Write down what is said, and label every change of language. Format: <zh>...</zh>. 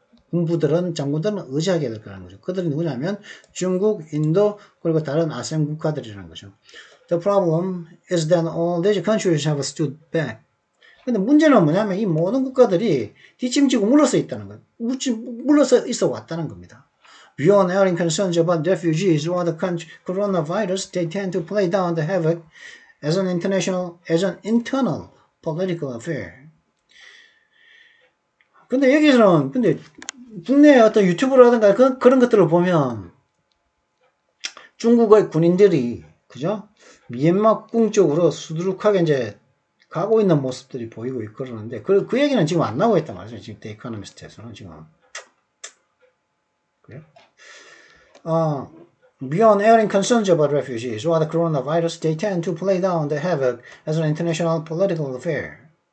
<ko>군부들은, 장군들은 의지하게 될 거라는 거죠. 그들이 누구냐면 중국, 인도, 그리고 다른 아셈 국가들이라는 거죠.</ko> <en>The problem is that all these countries have stood back.</en> <ko>근데 문제는 뭐냐면 이 모든 국가들이 뒷짐지고 물러서 있다는 거예요. 물러서 있어 왔다는 겁니다.</ko> <en>Beyond airing concerns about refugees or the coronavirus, they tend to play down the havoc as an internal political affair.</en> <ko>근데 여기서는 국내에 어떤 유튜브라든가 그런 것들을 보면 중국의 군인들이 그죠? 미얀마 꿍 쪽으로 수두룩하게 이제 가고 있는 모습들이 보이고 그러는데 그 얘기는 지금 안 나오고 있단 말이죠. 지금 The Economist에서는 지금. 그래요?</ko> <en>Beyond airing concerns about refugees or the coronavirus, they tend to play down the havoc as an international political affair.</en>